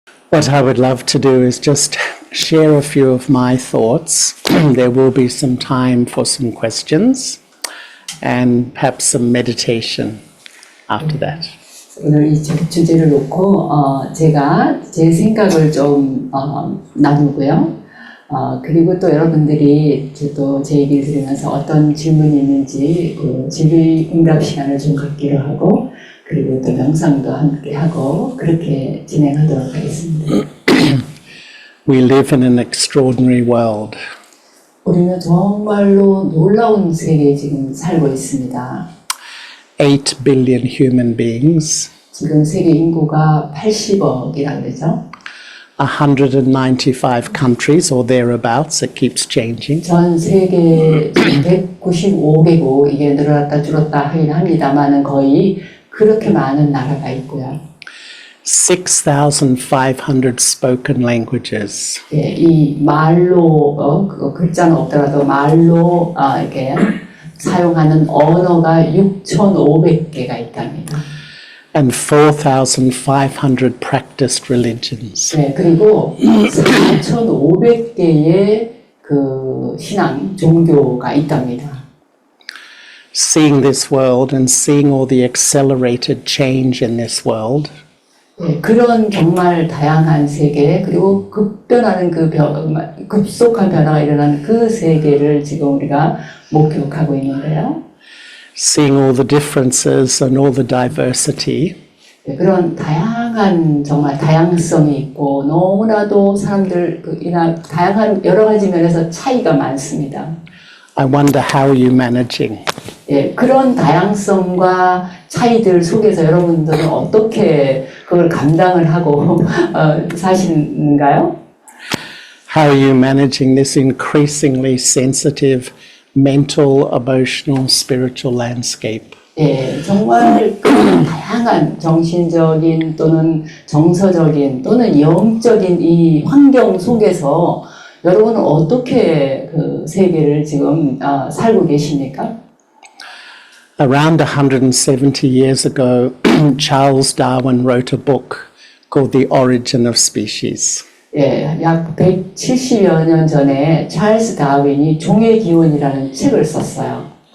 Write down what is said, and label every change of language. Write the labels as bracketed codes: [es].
[en] What I would love to do is just share a few of my thoughts. There will be some time for some questions and perhaps some meditation after that. [ko] 오늘 이 주제를 놓고 제가 제 생각을 좀 나누고요. 그리고 또 여러분들이 또 제 얘기를 들으면서 어떤 질문이 있는지 그 질의응답 시간을 좀 갖기로 하고 그리고 또 명상도 함께 하고 그렇게 진행하도록 하겠습니다. [en] We live in an extraordinary world. [ko] 우리는 정말로 놀라운 세계에 지금 살고 있습니다. [en] 8 billion human beings. [ko] 지금 세계 인구가 80억이라 그러죠. [en] 195 countries or thereabouts. It keeps changing. [ko] 전 세계 195개국 이게 늘어났다 줄었다 하긴 합니다만은 거의 그렇게 많은 나라가 있고요. [en] 6,500 spoken languages. [ko] 예, 이 말로 글자는 없더라도 말로 이렇게 사용하는 언어가 6,500개가 있답니다. [en] And 4,500 practiced religions. [ko] 네, 그리고 4,500개의 그 신앙 종교가 있답니다. [en] Seeing this world and seeing all the accelerated change in this world, [ko] 네, 그런 정말 다양한 세계 그리고 급변하는 급속한 변화가 일어나는 그 세계를 지금 우리가 목격하고 있는데요. [en] seeing all the differences and all the diversity, [ko] 네, 그런 다양한 정말 다양성이 있고 너무나도 사람들 다양한 여러 가지 면에서 차이가 많습니다. [en] I wonder how are you managing? [ko] 예, 그런 다양성과 차이들 속에서 여러분들은 어떻게 그걸 감당을 하고 사시는가요? [en] How are you managing this increasingly sensitive mental, emotional, spiritual landscape? [ko] 예, 정말 그런 다양한 정신적인 또는 정서적인 또는 영적인 이 환경 속에서 여러분은 어떻게 그 세계를 지금 살고 계십니까? [en] Around 170 years ago, Charles Darwin wrote a book called The Origin of Species. [ko] 예, 약 170여 년 전에 찰스 다윈이 종의 기원이라는 책을 썼어요.